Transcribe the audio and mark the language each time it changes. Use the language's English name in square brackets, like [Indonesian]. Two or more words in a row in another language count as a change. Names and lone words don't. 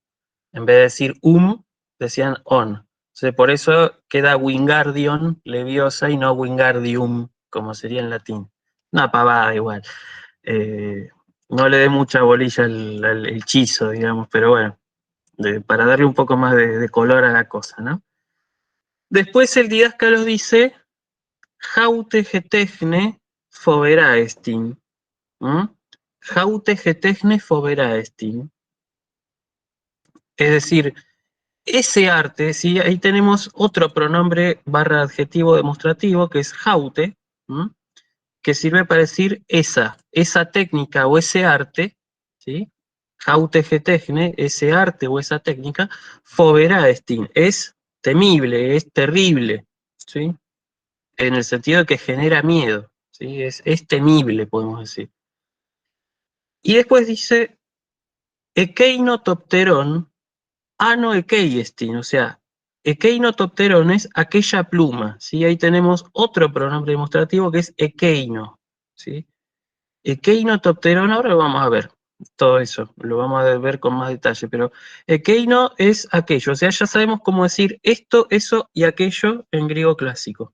[Spanish] En vez de decir decían on. Entonces, por eso queda Wingardium Leviosa y no Wingardium, como sería en latín. Una pavada igual. No le dé mucha bolilla al hechizo, digamos, pero bueno, para darle un poco más de color a la cosa, ¿no? Después el Didáscalos dice, [Greek] Αὕτη ἡ τέχνη φοβερά ἐστιν. Αὕτη ἡ τέχνη φοβερά ἐστιν. [Spanish] Es decir, ese arte, ¿sí? Ahí tenemos otro pronombre barra adjetivo demostrativo que es jaute, que sirve para decir esa técnica o ese arte, ¿sí? [Greek] Αὕτη ἡ τέχνη, [Spanish] ese arte o esa técnica, foberaestin, es temible, es terrible, ¿sí? En el sentido de que genera miedo, ¿sí? Es temible, podemos decir. Y después dice, [Greek] ἐκεῖνο τὸ πτερόν, ἄνω ἐκεῖ ἐστιν, [Spanish] o sea, ekeinotopteron es aquella pluma, ¿sí? Ahí tenemos otro pronombre demostrativo que es ekeino, ¿sí? Ekeinotopteron, ahora lo vamos a ver, todo eso, lo vamos a ver con más detalle, pero ekeino es aquello, o sea, ya sabemos cómo decir esto, eso y aquello en griego clásico.